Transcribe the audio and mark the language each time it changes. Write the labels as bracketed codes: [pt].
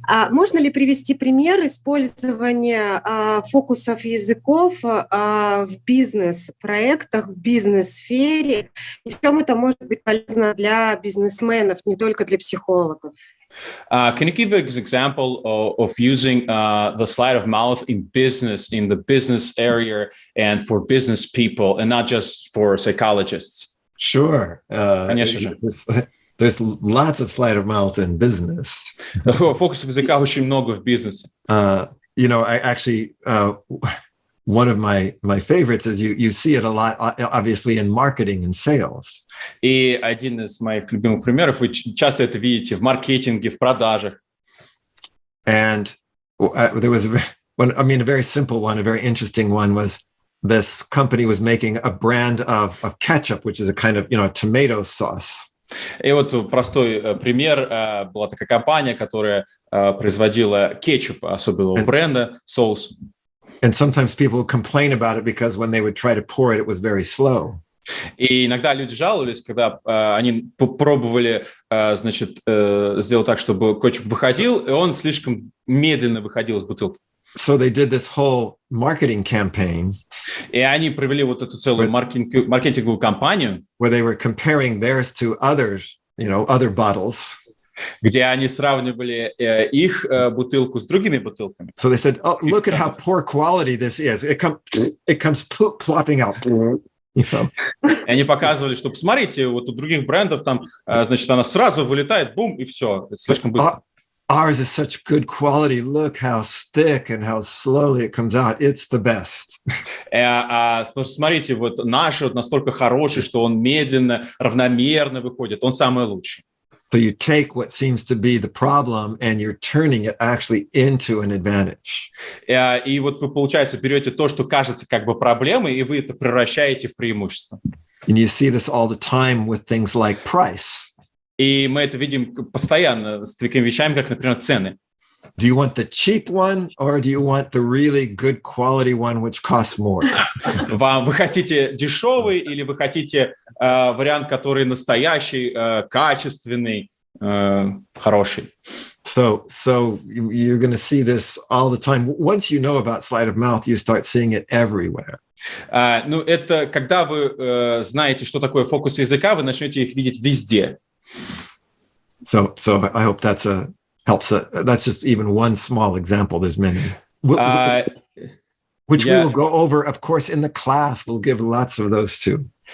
[ru] Можно ли привести пример использования фокусов языков в бизнес-проектах, в бизнес-сфере? И в чем это может быть полезно для бизнесменов, не только для психологов? [en] Can you give an example of using the sleight of mouth in the business area and for business people, and not just for psychologists? Sure. [ru] Конечно же. [en] There's lots of sleight of mouth in business. [ru] Фокусов языка очень много в бизнесе. [en] You know, I actually, one of my favorites is you see it a lot, obviously, in marketing and sales. [ru] И один из моих любимых примеров, вы часто это видите в маркетинге, в продажах. [en] And there was a very simple one, a very interesting one was this company was making a brand of ketchup, which is a kind of, tomato sauce. [ru] И вот простой пример. Была такая компания, которая производила кетчуп особенного бренда, соус. [en] And sometimes people complain about it because when they would try to pour it, it was very slow. [ru] И иногда люди жаловались, когда они пробовали, сделать так, чтобы кетчуп выходил, и он слишком медленно выходил из бутылки. [en] So they did this whole marketing campaign. [ru] И они провели вот эту целую маркетинговую кампанию, [en] where they were comparing theirs to others, other bottles. [ru] Где они сравнивали их бутылку с другими бутылками. [en] So they said, "Oh, look at how poor quality this is. It comes plopping out." [ru] И они показывали, что посмотрите, вот у других брендов там, она сразу вылетает, бум, и все, это слишком быстро. [en] Ours is such good quality. Look how thick and how slowly it comes out. It's the best. [ru] Смотрите, вот наш вот настолько хороший, что он медленно, равномерно выходит. Он самый лучший. [en] So you take what seems to be the problem and you're turning it actually into an advantage. [ru] И вот вы, получается, берете то, что кажется как бы проблемой, и вы это превращаете в преимущество. [en] And you see this all the time with things like price. [ru] И мы это видим постоянно с такими вещами, как, например, цены. [en] Do you want the cheap one or do you want the really good quality one which costs more? [ru] Вы хотите дешевый или вы хотите вариант, который настоящий, качественный, хороший? [en] So you're going to see this all the time. Once you know about sleight of mouth, you start seeing it everywhere. [ru] Ну, это когда вы знаете, что такое фокус языка, вы начнете их видеть везде. [en] So I hope that's helps. That's just even one small example. There's many. Which we will go over, of course, in the class. We'll give lots of those too.